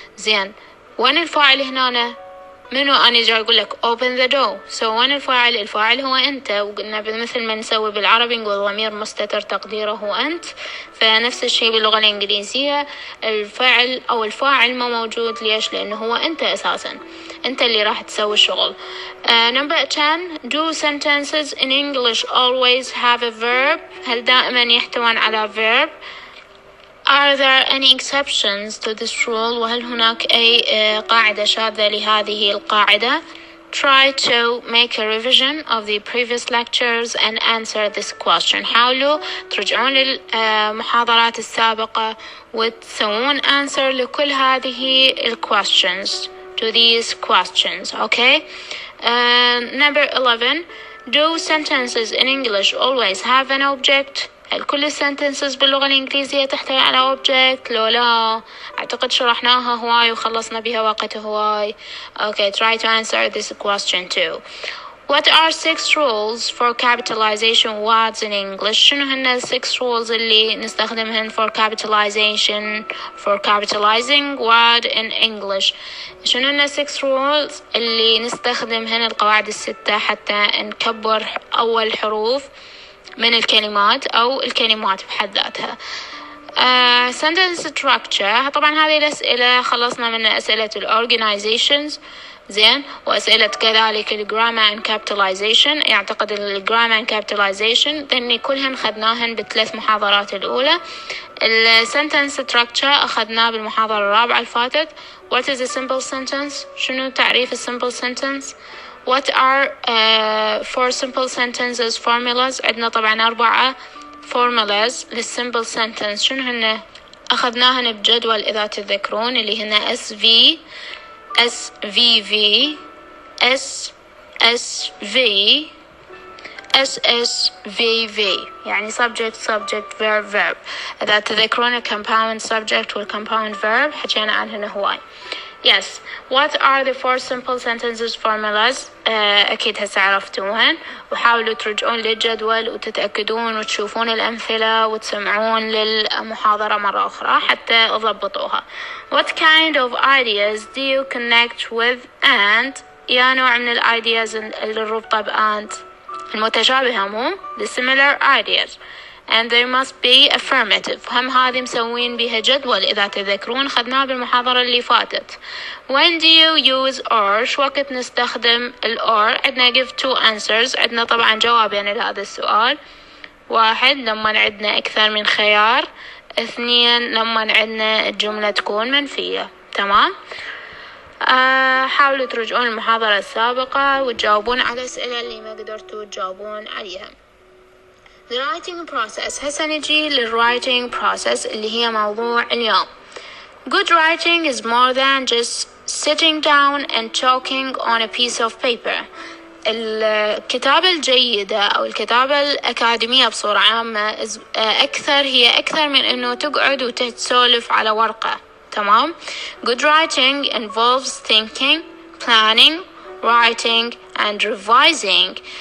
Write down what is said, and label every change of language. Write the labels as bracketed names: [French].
[Arabic] زين، وين الفاعل هنا؟ منو؟ أنا جاي أقول لك [English] open the door، [Arabic] so وين الفاعل هو أنت، وقلنا مثل ما نسوي بالعربي نقول ضمير مستتر تقديره هو أنت، فنفس الشيء باللغة الإنجليزية الفاعل ما موجود. ليش؟ لأنه هو أنت أساسا، أنت اللي راح تسوي الشغل. [English] Number 10, do sentences in English always have a verb؟ [Arabic] هل دائما يحتوون على verb؟ [English] Are there any exceptions to this rule؟ [Arabic] وهل هناك أي قاعدة شاذة لهذه القاعدة؟ [English] Try to make a revision of the previous lectures and answer this question. [Arabic] حاولوا ترجعون للمحاضرات السابقة وتسوون answer لكل هذه questions, [English] to these questions. Okay. Number 11, do sentences in English always have an object؟ [Arabic] هل كل الsentences باللغة الإنجليزية تحتوي على object؟ لو لا، أعتقد شرحناها هواي وخلصنا بها وقت هواي. [English] Okay, try to answer this question too. What are 6 rules for capitalization words in English؟ [Arabic] شنو هن 6 rules اللي نستخدمهن [English] for capitalization, for capitalizing word in English؟ [Arabic] شنو هن 6 rules اللي نستخدمهن، القواعد الستة، حتى نكبر أول حروف من الكلمات أو الكلمات بحد ذاتها. sentence structure، طبعا هذه الأسئلة خلصنا من أسئلة organizations. زين، وأسئلة كذلك grammar and capitalization. يعتقد grammar and capitalization لأن كلهن خدناهن ب3 محاضرات الأولى. sentence structure أخذناه بالمحاضرة الرابعة الفاتت. [English] What is a simple sentence؟ [Arabic] شنو تعريف [English] simple sentence؟ What are 4 simple sentences formulas؟ [Arabic] عندنا طبعا 4 [English] formulas للsimple sentence. [Arabic] شنو هن؟ أخذناهن بجدول إذا تذكرون، اللي هن SV SVV SSV SSVV، يعني subject verb. إذا تذكرون compound subject والcompound verb حكينا عنهن هواي. [English] Yes. What are the 4 simple sentences formulas؟ [Arabic] أكيد هسه عرفتوهن، وحاولوا ترجعون للجدول وتتأكدون وتشوفون الأمثلة وتسمعون للمحاضرة مرة أخرى حتى تضبطوها. [English] What kind of ideas do you connect with and؟ [Arabic] يا نوع من [English] ideas [Arabic] اللي الربطة [English] and [Arabic] المتشابهة، مو [English] the similar ideas. And there must be affirmative. [Arabic] هم هذه مسوين بها جدول إذا تذكرون، خدناها بالمحاضرة اللي فاتت. [English] When do you use or؟ [Arabic] شو وقت نستخدم [English] or؟ عندنا give 2 answers. [Arabic] عندنا طبعا جوابين لهذا السؤال. 1 لما عندنا أكثر من خيار. 2 لما عندنا الجملة تكون منفية. تمام. حاولوا ترجعون المحاضرة السابقة وتجاوبون على الأسئلة اللي ما قدرتوا تجاوبون عليها. [English] The writing process. [Arabic] هسه نجي للwriting process اللي هي موضوع اليوم. [English] Good writing is more than just sitting down and talking on a piece of paper. [Arabic] الكتابة الجيدة أو الكتابة الأكاديمية بصورة عامة هي أكثر من إنه تقعد وتسولف على ورقة. تمام. [English] Good writing involves thinking, planning, writing and revising.